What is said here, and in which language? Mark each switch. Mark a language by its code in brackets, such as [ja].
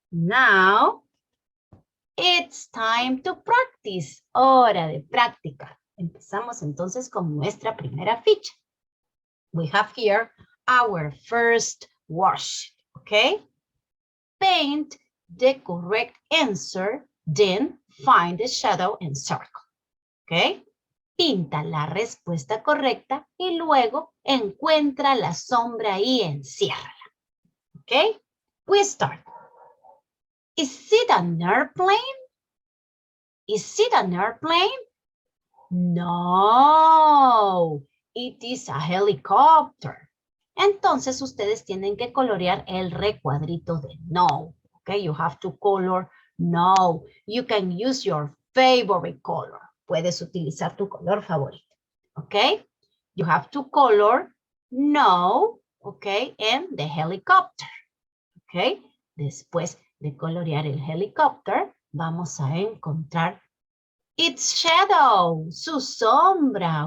[en] Now, it's time to practice. [es] Hora de práctica. Empezamos entonces con nuestra primera ficha. [en] We have here our first worksheet. Okay? Paint the correct answer, then find the shadow and circle. ¿Ok? [es] Pinta la respuesta correcta y luego encuentra la sombra y enciérrala. [en] ¿Ok? We start. Is it an airplane? Is it an airplane? No, it is a helicopter. [es] Entonces ustedes tienen que colorear el recuadrito de no. [en] Okay, you have to color no. You can use your favorite color. [es] Puedes utilizar tu color favorito. [en] Okay, you have to color no. Okay, and the helicopter. [es] Okay, después de colorear el helicopter, vamos a encontrar [en] its shadow, [es] su sombra.